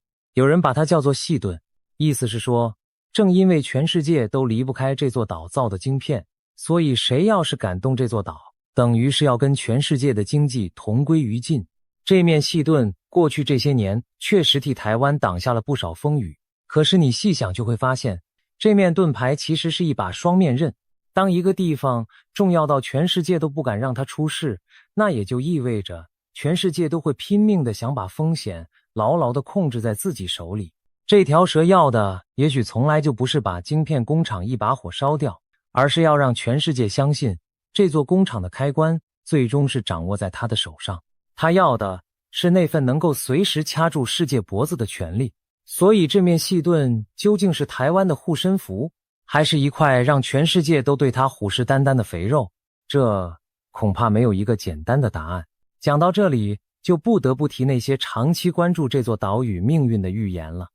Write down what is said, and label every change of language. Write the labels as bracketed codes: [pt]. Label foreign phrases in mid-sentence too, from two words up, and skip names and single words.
[zh] 有人把它叫做細盾，意思是說，正因為全世界都離不開這座島造的晶片， 所以誰要是敢動這座島，等於是要跟全世界的經濟同歸於盡。這面細盾過去這些年確實替台灣擋下了不少風雨，可是你細想就會發現，這面盾牌其實是一把雙面刃。當一個地方重要到全世界都不敢讓它出事，那也就意味着全世界都會拼命地想把風險牢牢地控制在自己手裡。這條蛇要的也許從來就不是把晶片工廠一把火燒掉，而是要讓全世界相信這座工廠的開關最終是掌握在他的手上。他要的是那份能夠隨時掐住世界脖子的權利。所以這面細盾究竟是台灣的護身符，還是一塊讓全世界都對他虎視眈眈的肥肉？這恐怕沒有一個簡單的答案。講到這裡，就不得不提那些長期關注這座島嶼命運的預言了。